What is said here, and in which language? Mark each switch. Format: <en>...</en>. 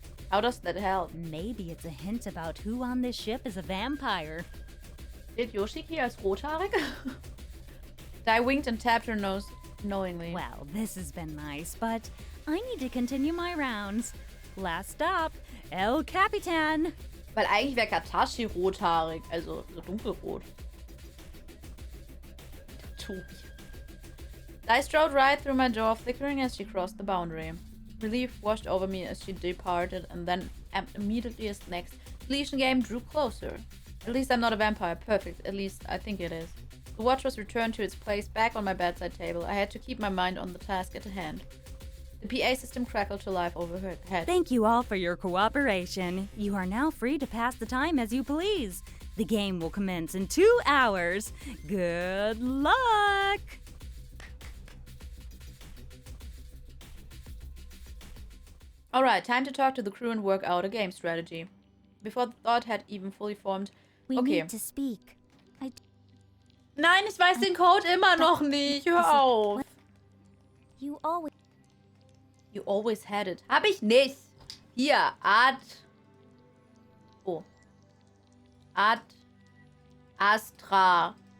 <en>How does that help? Maybe it's a hint about who on this ship is a vampire.</en> <de>Did Yoshiki als rothaarig?</de> <en>Dai winked and tapped her nose knowingly. Well, this has been nice, but I need to continue my rounds. Last stop, El Capitan.</en> <de>Weil eigentlich wäre Katashi rothaarig, also so dunkelrot. Tobi.</de> <en>Dai strode right through my jaw, flickering as she crossed the boundary. Relief washed over me as she departed, and then immediately as next deletion game drew closer. At least I'm not a vampire. Perfect. At least I think it is. The watch was returned to its place back on my bedside table. I had to keep my mind on the task at hand. The PA system crackled to life overhead. Thank you all for your cooperation. You are now free to pass the time as you please. The game will commence in 2 hours. Good luck! Alright, time to talk to the crew and work out a game strategy. Before the thought had even fully formed. We Okay. need to speak.</en> <de>Nein, ich weiß den Code immer noch nicht. Hör auf.</de> <en>You always... You always had it.</en> <de>Hab ich nicht. Hier,</de> <en>Oh. Ad Astra.</en>